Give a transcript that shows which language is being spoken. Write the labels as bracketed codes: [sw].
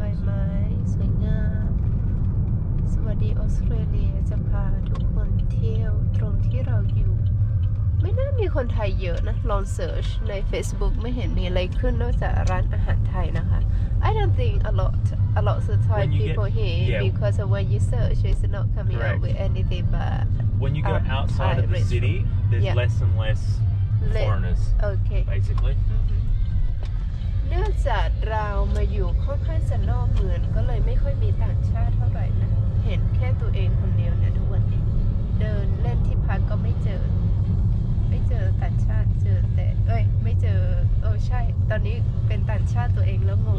[th] ใบไม้สวยงามสวัสดีออสเตรเลียจะพาทุกคนเที่ยวตรงที่เราอยู่ไม่น่ามีคนไทยเยอะนะลองเสิร์ชใน Facebook ไม่เห็นมีอะไรขึ้นนอกจากร้านอาหารไทยนะคะ [en] I don't think a lot of Thai people here because when you search it's not coming up with anything but when you go outside of the city there's less and less foreigners basically [th] เนื่องจากเรามาอยู่ค่อนข้างจะนอกเมืองก็เลยไม่ค่อยมีต่างชาติเท่าไหร่นะเห็นแค่ตัวเองคนเดียวเนี่ยทุกวันนี้เดินเล่นที่พักก็ไม่เจอต่างชาติเจอแต่ไม่เจอใช่ตอนนี้เป็นต่างชาติตัวเองแล้วงง